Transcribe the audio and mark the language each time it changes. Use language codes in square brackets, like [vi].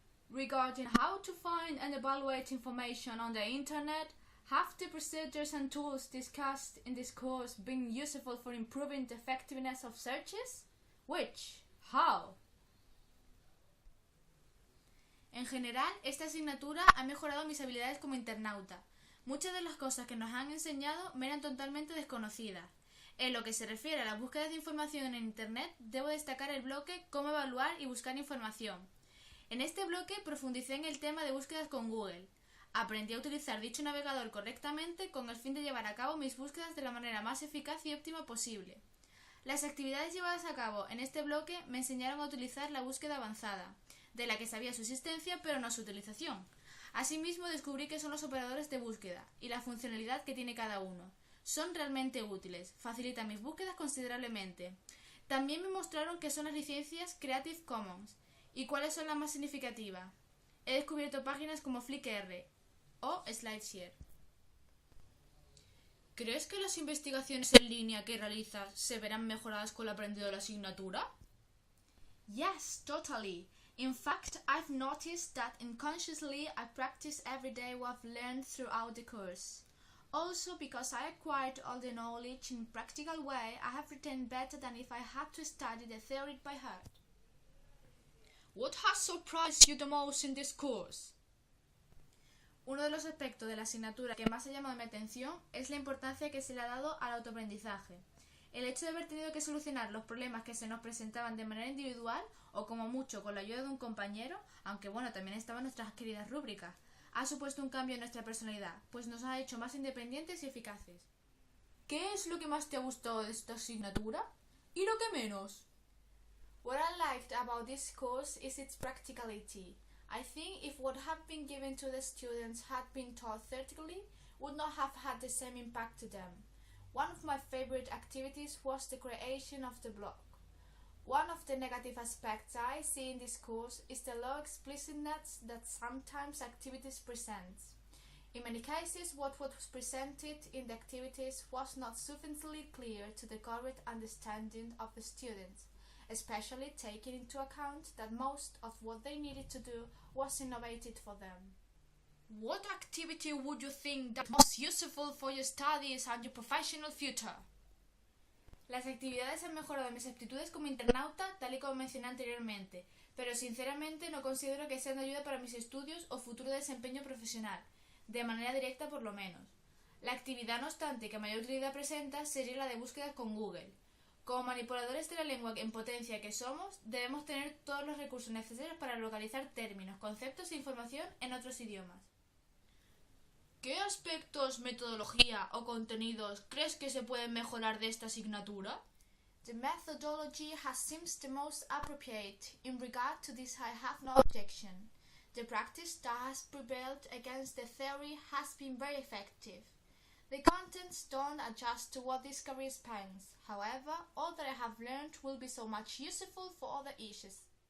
[en] Regarding how to find and evaluate information on the internet, have the procedures and tools discussed in this course been useful for improving the effectiveness of searches? Which? How? [es] En general, esta asignatura ha mejorado mis habilidades como internauta. Muchas de las cosas que nos han enseñado me eran totalmente desconocidas. En lo que se refiere a las búsquedas de información en Internet, debo destacar el bloque Cómo evaluar y buscar información. En este bloque profundicé en el tema de búsquedas con Google. Aprendí a utilizar dicho navegador correctamente con el fin de llevar a cabo mis búsquedas de la manera más eficaz y óptima posible. Las actividades llevadas a cabo en este bloque me enseñaron a utilizar la búsqueda avanzada, de la que sabía su existencia pero no su utilización. Asimismo descubrí qué son los operadores de búsqueda y la funcionalidad que tiene cada uno. Son realmente útiles, facilitan mis búsquedas considerablemente. También me mostraron qué son las licencias Creative Commons y cuáles son las más significativas. He descubierto páginas como Flickr o SlideShare. ¿Crees que las investigaciones en línea que realizas se verán mejoradas con el aprendido de la asignatura? [en] Yes, totally. In fact, I've noticed that unconsciously I practice every day what I've learned throughout the course. Also, because I acquired all the knowledge in a practical way, I have retained better than if I had to study the theory by heart. What has surprised you the most in this course? [es] Uno de los aspectos de la asignatura que más ha llamado mi atención es la importancia que se le ha dado al autoaprendizaje. El hecho de haber tenido que solucionar los problemas que se nos presentaban de manera individual o como mucho con la ayuda de un compañero, aunque bueno, también estaban nuestras queridas rúbricas, ha supuesto un cambio en nuestra personalidad, pues nos ha hecho más independientes y eficaces. ¿Qué es lo que más te ha gustado de esta asignatura? ¿Y lo que menos? [en] What I liked about this course is its practicality. I think if what had been given to the students had been taught theoretically, would not have had the same impact to them. One of my favorite activities was the creation of the blog. One of the negative aspects I see in this course is the low explicitness that sometimes activities present. In many cases, what was presented in the activities was not sufficiently clear to the correct understanding of the students, especially taking into account that most of what they needed to do was innovated for them. What activity would you think that most useful for your studies and your professional future? [es] Las actividades han mejorado mis aptitudes como internauta, tal y como mencioné anteriormente, pero sinceramente no considero que sean de ayuda para mis estudios o futuro desempeño profesional, de manera directa por lo menos. La actividad, no obstante, que mayor utilidad presenta sería la de búsqueda con Google. Como manipuladores de la lengua en potencia que somos, debemos tener todos los recursos necesarios para localizar términos, conceptos e información en otros idiomas. ¿Qué aspectos, metodología o contenidos crees que se pueden mejorar de esta asignatura? [en] The methodology has seemed the most appropriate. In regard to this, I have no objection. The practice that has prevailed against the theory has been very effective. The contents don't adjust to what this career spans. However, all that I have learned will be so much useful for other issues.